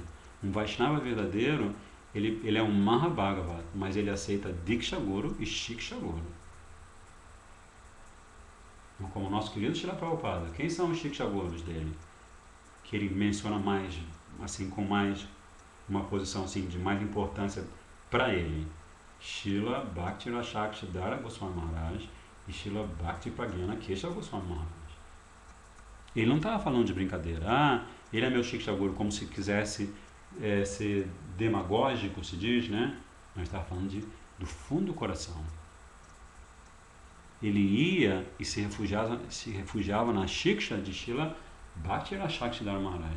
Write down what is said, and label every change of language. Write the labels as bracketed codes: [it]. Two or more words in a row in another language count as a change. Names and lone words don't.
[pt] Um Vaishnava verdadeiro, ele é um Mahabhagavata, mas ele aceita Diksha Guru e Shiksha Guru. Como o nosso querido Srila Prabhupada. Quem são os Shiksha Gurus dele? Que ele menciona mais, assim, com mais, uma posição assim, de mais importância para ele. Srila Bhakti Rasakshidhara Goswami Maharaj e Srila Bhakti Pragyana Kesha Goswami Maharaj. Ele não estava falando de brincadeira. Ele é meu Shiksha Guru, como se quisesse ser demagógico, se diz, né? Mas estava falando do fundo do coração. Ele ia e se refugiava na Shiksha de Srila Bhakti Rasakshidhara Maharaj.